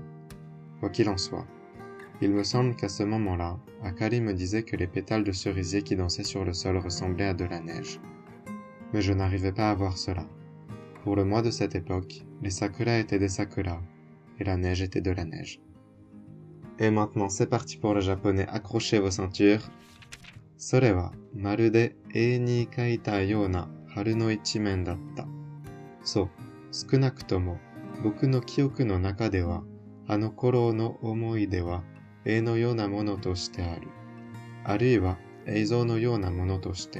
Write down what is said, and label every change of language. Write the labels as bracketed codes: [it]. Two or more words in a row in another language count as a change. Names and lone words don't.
[fr] Quoi qu'il en soit, il me semble qu'à ce moment-là, Akari me disait que les pétales de cerisier qui dansaient sur le sol ressemblaient à de la neige. Mais je n'arrivais pas à voir cela. Pour le mois de cette époque, les sakuras étaient des sakuras, et la neige était de la neige. Et maintenant, c'est parti pour le japonais, accrochez vos ceintures. [ja] それはまるで絵に描いたような春の一面だった。そう、少なくとも僕の記憶の中では、あの頃の思い出は絵のようなものとしてある。あるいは映像のようなものとして。